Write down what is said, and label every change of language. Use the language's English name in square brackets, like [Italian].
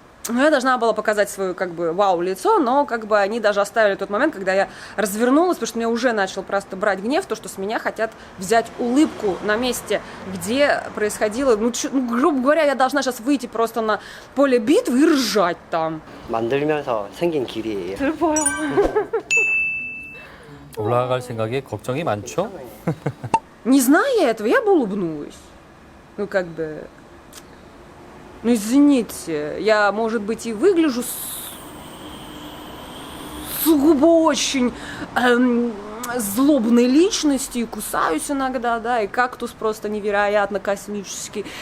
[Russian] Ну, я должна была показать свое, как бы, вау-лицо, но, как бы, они даже оставили тот момент, когда я развернулась, потому что меня уже начал просто брать гнев, то, что с меня хотят взять улыбку на месте, где происходило, грубо говоря, я должна сейчас выйти просто на поле битвы и ржать там. [Korean] 만들면서 생긴 길이에요. 올라갈 생각에 걱정이 많죠? [Russian] Не зная этого, я бы улыбнулась. Ну, как бы... Ну, извините, я, может быть, и выгляжу сугубо очень злобной личностью, и кусаюсь иногда, да, и кактус просто невероятно космический.